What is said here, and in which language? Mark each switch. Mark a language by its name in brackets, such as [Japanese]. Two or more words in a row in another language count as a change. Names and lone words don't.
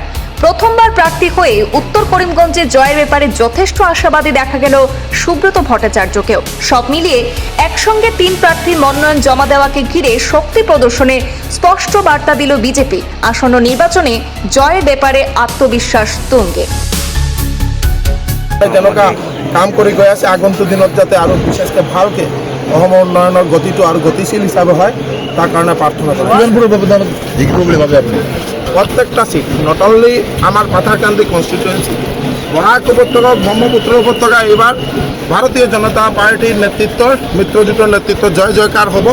[Bangla] প্রথমবার প্রার্থী হয়ে উত্তর করিমগঞ্জে জয়ের ব্যাপারে যথেষ্ট আশাবাদী দেখা গেল সুব্রত ভট্টাচার্যকেও। সব মিলিয়ে একসঙ্গে 3 প্রার্থীর মনোনয়ন জমা দেওয়াকে ঘিরে শক্তি প্রদর্শনে স্পষ্ট বার্তা দিল বিজেপি। আসন্ন নির্বাচনে জয়ের ব্যাপারে আত্মবিশ্বাস তুঙ্গে। [Assamese] যেনেকুৱা কাম কৰি গৈ আছে, আগন্তুক দিনত যাতে আৰু বিশেষকৈ ভালকৈ অসম উন্নয়নৰ গতিটো আৰু গতিশীল হিচাপে হয়, তাৰ কাৰণে প্ৰাৰ্থনা কৰোঁ। কিমানবোৰ ব্যৱধানত জিকিব বুলি ভাবে আপুনি? প্ৰত্যেকটা সিট, [English] not only [Assamese] আমাৰ পাথাৰকান্দি কনষ্টিটুৱেঞ্চি, বৰাক উপত্যকা, ব্ৰহ্মপুত্ৰ উপত্যকা এইবাৰ ভাৰতীয় জনতা পাৰ্টিৰ নেতৃত্বৰ, মিত্ৰজোঁটৰ নেতৃত্বত জয় জয়কাৰ হ'ব।